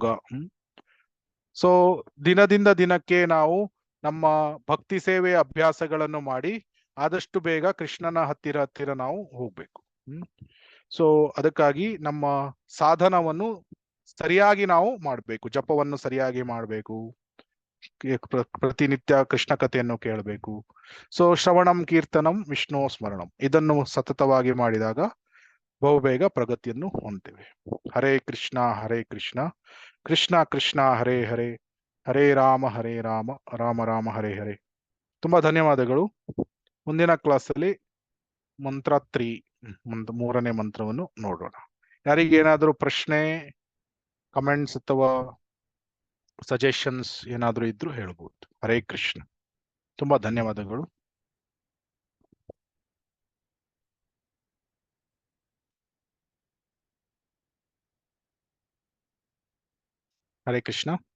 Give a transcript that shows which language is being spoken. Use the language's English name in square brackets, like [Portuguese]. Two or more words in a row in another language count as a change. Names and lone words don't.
[Kannada] ಸೊ ದಿನದಿಂದ ದಿನಕ್ಕೆ ನಾವು ನಮ್ಮ ಭಕ್ತಿ ಸೇವೆಯ ಅಭ್ಯಾಸಗಳನ್ನು ಮಾಡಿ ಆದಷ್ಟು ಬೇಗ ಕೃಷ್ಣನ ಹತ್ತಿರ ನಾವು ಹೋಗ್ಬೇಕು. ಸೊ ಅದಕ್ಕಾಗಿ ನಮ್ಮ ಸಾಧನವನ್ನು ಸರಿಯಾಗಿ ನಾವು ಮಾಡಬೇಕು, ಜಪವನ್ನು ಸರಿಯಾಗಿ ಮಾಡಬೇಕು, ಪ್ರತಿನಿತ್ಯ ಕೃಷ್ಣ ಕಥೆಯನ್ನು ಕೇಳಬೇಕು. [Sanskrit] ಸೊ ಶ್ರವಣಂ ಕೀರ್ತನಂ ವಿಷ್ಣು ಸ್ಮರಣಂ, [Kannada] ಇದನ್ನು ಸತತವಾಗಿ ಮಾಡಿದಾಗ ಬಹುಬೇಗ ಪ್ರಗತಿಯನ್ನು ಹೊಂದ್ತೇವೆ. [Sanskrit] ಹರೇ ಕೃಷ್ಣ ಕೃಷ್ಣ ಕೃಷ್ಣ ಹರೇ ಹರೇ, ಹರೇ ರಾಮ ರಾಮ ರಾಮ ಹರೇ ಹರೇ. [Kannada] ತುಂಬಾ ಧನ್ಯವಾದಗಳು. ಮುಂದಿನ ಕ್ಲಾಸಲ್ಲಿ ಮಂತ್ರ 3, 3ನೇ ಮಂತ್ರವನ್ನು ನೋಡೋಣ. ಯಾರಿಗೇನಾದ್ರೂ ಪ್ರಶ್ನೆ, ಕಮೆಂಟ್ಸ್ ಅಥವಾ ಸಜೆಷನ್ಸ್ ಏನಾದ್ರೂ ಇದ್ರು ಹೇಳ್ಬೋದು. [Sanskrit] ಹರೇ ಕೃಷ್ಣ. [Kannada] ತುಂಬಾ ಧನ್ಯವಾದಗಳು. [Sanskrit] ಹರೇ ಕೃಷ್ಣ.